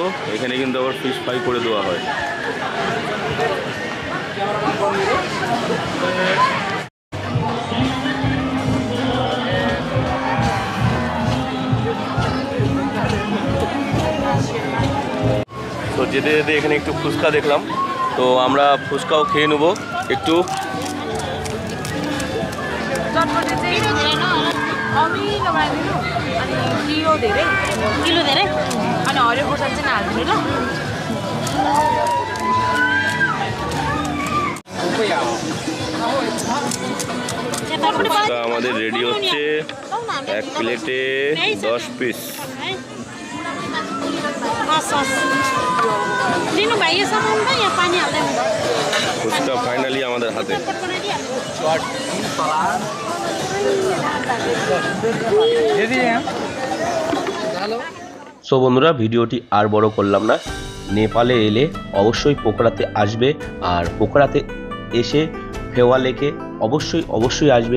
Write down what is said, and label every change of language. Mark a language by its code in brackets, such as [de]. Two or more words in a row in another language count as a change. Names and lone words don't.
[bn] এখানে কিন্তু আবার [en] fish fry [bn] করে দেওয়া হয়। তো যেতে যেতে এখানে একটু ফুচকা দেখলাম, তো আমরা ফুচকাও খেয়ে নেবো একটু। [ne] किलो धेरै अनि हरियो खोर्सानी चाहिँ हाल्नु ल। [bn] ফুচকা আমাদের রেডি হচ্ছে, এক প্লেটে 10 পিস। [ne] लिनु भाइ यो सामान त यहाँ पानी हाल्दै [bn] ফুচকা ফাইনালি আমাদের হাতে। সো বন্ধুরা, ভিডিওটি আর বড় করলাম না। নেপালে এলে অবশ্যই পোখরাতে আসবে, আর পোখরাতে এসে ফেওয়া লেকে অবশ্যই আসবে।